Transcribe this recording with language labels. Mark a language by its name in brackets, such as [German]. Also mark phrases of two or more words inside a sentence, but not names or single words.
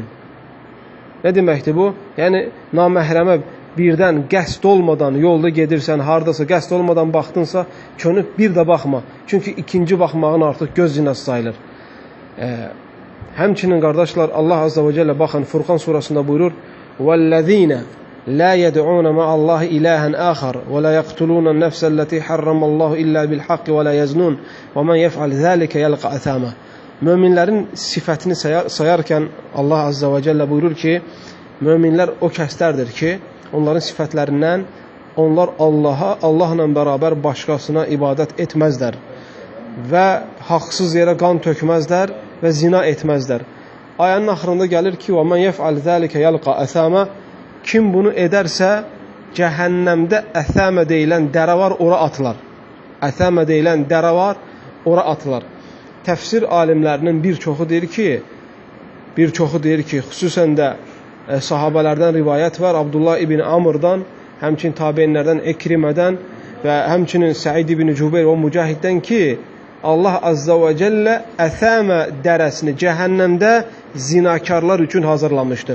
[Azerbaijani] Nə deməkdir bu? Yəni, naməhrəmə birdən qəsd olmadan yolda gedirsən, haradasa qəsd olmadan baxdınsa, çönüb bir də baxma. Çünki ikinci baxmağın artıq göz zinası sayılır. Həmçinin qardaşlar, Allah [Arabic] عز وجل [Azerbaijani] baxın, Furqan surasında buyurur, [Arabic] وَالَّذ۪ينَ لَا يَدْعُونَ مَعَ اللّٰهِ إِلَٰهًا آخَرَ وَلَا يَقْتُلُونَ النَّفْسَ الَّتِي حَرَّمَ اللّٰهُ إِلَّا بِالْحَقِّ وَلَا يَزْنُونَ وَمَنْ يَفْعَلْ ذَٰلِكَ يَلْقَ أَثَامًا [Azerbaijani] Möminlərin sifətini sayarkən Allah [Arabic] عز وجل [Azerbaijani] buyurur ki, möminlər o kəslərdir ki, onların sifətlərindən onlar Allahla bərabər başqasına ibadət etməzlər və haqsız yerə qan tökməzlər və zina etməzlər. Ayənin axırında gəlir ki, [Arabic] وَمَنْ يَفْعَلْ ذَٰلِكَ يَلْقَ أَثَامًا [Azerbaijani] Kim bunu edərsə, cəhənnəmdə əthəmə deyilən dərə var, ora atılar. Əthəmə deyilən dərə var, ora atılar. Təfsir alimlərinin bir çoxu deyir ki, xüsusən də sahabələrdən rivayət var, Abdullah ibn Amr'dan, həmçinin tabeinlərdən Ekrimədən və həmçinin Səid ibn Cübeyr və Mücahiddən ki, Allah [Arabic] عز وجل [Azerbaijani] əthəmə dərəsini cəhənnəmdə zinakarlar üçün hazırlamışdı.